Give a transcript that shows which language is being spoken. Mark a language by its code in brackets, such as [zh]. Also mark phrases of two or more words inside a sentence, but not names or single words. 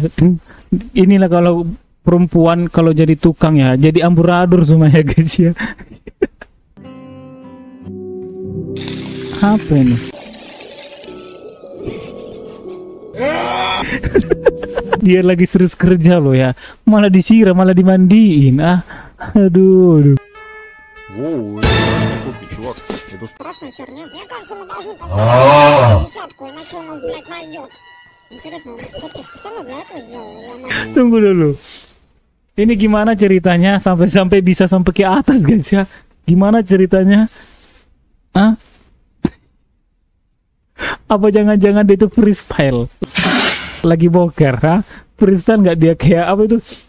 [id] Inilah kalau perempuan kalau jadi tukang ya, jadi amburadul semuanya guys ya. Apa ini? Dia lagi serius kerja loh ya, malah disiram, malah dimandiin. Aduh. [ru] Воу, это чувак. Это Страшная херня. Мне кажется, мы должны поставить десятку, иначе у нас, блядь, найдет. Интересно, он фотку специально для этого сделал? Или она... [id] Tunggu dulu. Ini gimana ceritanya sampai bisa sampai ke atas guys ya? Gimana ceritanya? Hah? Apa jangan-jangan dia itu freestyle? Lagi boker, ha? Freestyle nggak dia kayak apa itu?